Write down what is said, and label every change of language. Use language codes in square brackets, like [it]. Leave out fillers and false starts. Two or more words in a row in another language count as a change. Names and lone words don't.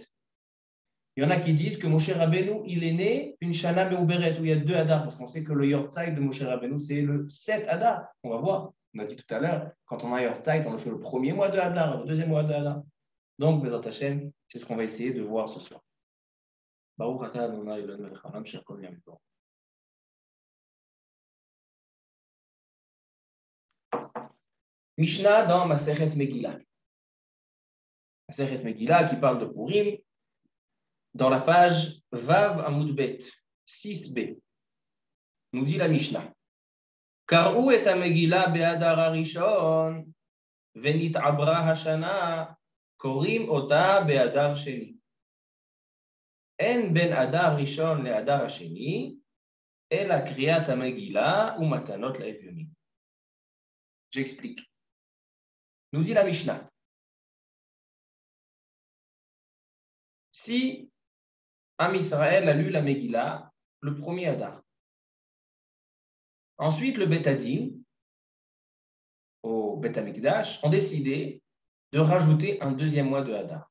[fr] Il y en a qui disent que Moshe Rabbeinu, il est né une [he] שנה מעוברת, [fr] où il y a 2 Hadar, parce qu'on sait que le Yortzeit de Moshe Rabbeinu, c'est le 7 Hadar. On va voir, on a dit tout à l'heure, quand on a Yortzeit, on le fait le premier mois de Hadar, le deuxième mois de Hadar. Donc, [he] בעזרת השם, [fr] c'est ce qu'on va essayer de voir ce soir. [he] ברוך אתה אדוני אלוהינו מלך העולם אשר כל יום יבור. [fr] Mishnah dans Masechet Megillah. Masechet Megillah qui parle de Purim, dans la page [he] ו עמוד ב, [fr] 6b, nous dit la Mishnah. [he] קראו את מגילה באדר הראשון, ונתעברה השנה, קורין אותה באדר שני. אין בין אדר ראשון לאדר השני, אלא קריאת מגילה ומתנות לאביונים. [fr] J'explique. Nous dit la Mishnah. Si Am Israël a lu la Megillah le premier Hadar, ensuite le [he] בית הדין [fr] au [he] בית המקדש [fr] ont décidé de rajouter un deuxième mois de Hadar.